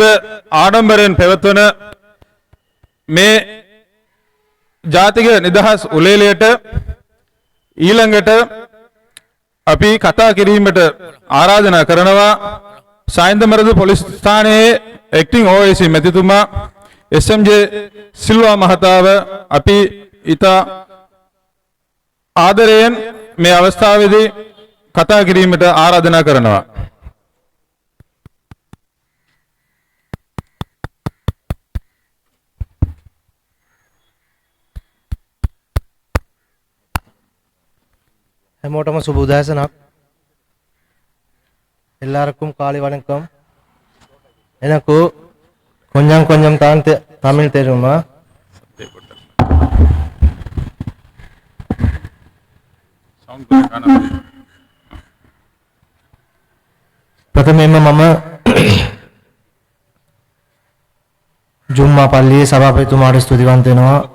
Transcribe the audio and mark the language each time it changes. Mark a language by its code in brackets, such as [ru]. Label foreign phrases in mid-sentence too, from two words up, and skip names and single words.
[si] ආඩම්බරයෙන් පැවැත්වන මේ ජාතික නිදහස් උළේලයට ඊළඟට අපි කතා කිරීමට ආරාධනා කරනවා සයින්දුමරුදු පොලිස් ස්ථානයේ [en] acting OIC [si] මැතිතුමා SMJ සිල්වා මහතාව අපි ඉතා ආදරයෙන් මේ අවස්ථාවේදී කතා කිරීමට ආරාධනා කරනවා. හැමෝටම සුබ උදෑසනක්. [ta] எல்லாருக்கும் காலை வணக்கம். எனக்கு கொஞ்சம் கொஞ்சம் தான் தமிழ் தெரியுமா? [si] ප්‍රථමයෙන්ම මම ජුම්මා පල්ලියේ සභාපතිතුමාට ස්තුතිවන්ත වෙනවා.